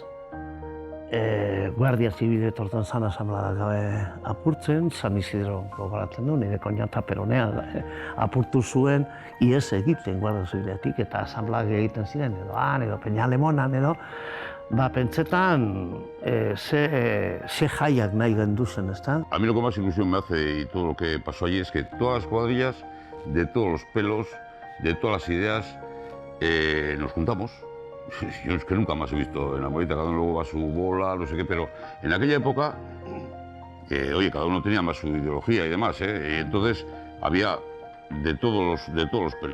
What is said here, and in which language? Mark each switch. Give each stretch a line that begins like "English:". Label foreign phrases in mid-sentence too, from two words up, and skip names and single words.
Basque: eginez Guardia Zibile etortzen zan asamblea gabe apurtzen, San Isidro gogoratzen du, nire koñata peronea apurtu zuen, ies egiten Guardia Zibiletik eta asamblea egiten ziren, edo han, edo Peñalemonan, edo, pentsetan ze jaiak nahi genduzen, ezta?
Spanish: A mí lo que más ilusión me hace y todo lo que pasó allí es que todas las cuadrillas, de todos los pelos, de todas las ideas, nos juntamos. Yo es que nunca más he visto en la Amorebieta, cada uno luego va a su bola, no sé qué, pero en aquella época, oye, cada uno tenía más su ideología y demás, y entonces había de todos los pelos.